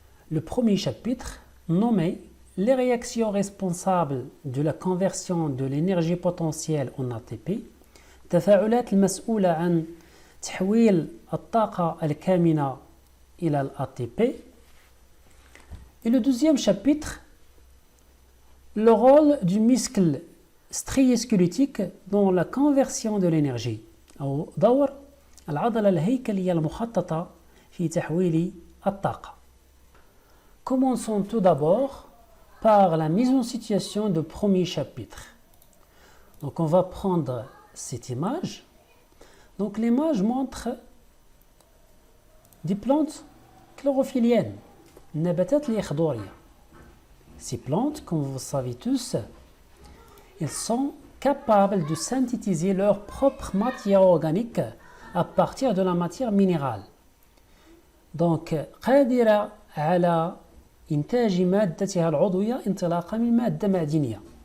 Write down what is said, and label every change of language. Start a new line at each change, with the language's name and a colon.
French: Le premier chapitre, nommé les réactions responsables de la conversion de l'énergie potentielle en ATP,
Arabic: التفاعلات المسؤولة عن تحويل الطاقة الكامنة إلى الATP.
French: Et le deuxième chapitre, le rôle du muscle strié-squelettique dans la conversion de l'énergie.
Arabic: أو دور العضلة الهيكلية المخططة في تحويل الطاقة.
French: Commençons tout d'abord par la mise en situation du premier chapitre. Donc on va prendre cette image. Donc l'image montre des plantes chlorophylliennes,
Arabic: النباتات الخضرية.
French: Ces plantes, comme vous savez tous, elles sont capables de synthétiser leur propre matière organique à partir de la matière minérale.
Arabic: Donc قادرة على إنتاج مادتها العضوية انطلاقا من مادة معدنية.